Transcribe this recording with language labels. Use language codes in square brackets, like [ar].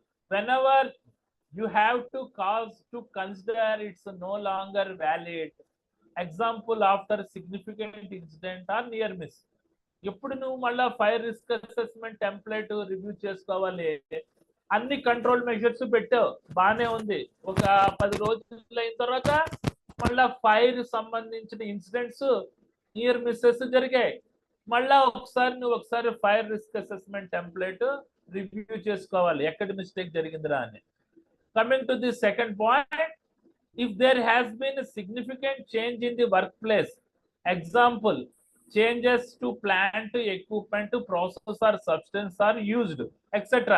[en] whenever you have to cause to consider it's no longer valid. Example, after significant incident or near miss. [te] ఎప్పుడు నువ్వు మళ్ళా fire risk assessment template review చేసుకోవాలి. అన్ని control measures పెట్టావు, బాగానే ఉంది. ఒక 10 రోజులు అయిన తర్వాత మళ్ళా ఫైర్ సంబంధించిన ఇన్సిడెంట్స్ నియర్ మిస్సెస్ జరిగాయి. మళ్ళా ఒకసారి fire risk assessment template review చేసుకోవాలి, ఎక్కడ మిస్టేక్ జరిగిందిరా అని. [en] Coming to the second point, if there has been a significant change in the workplace, example, changes to plant, equipment, process or substance are used, etc.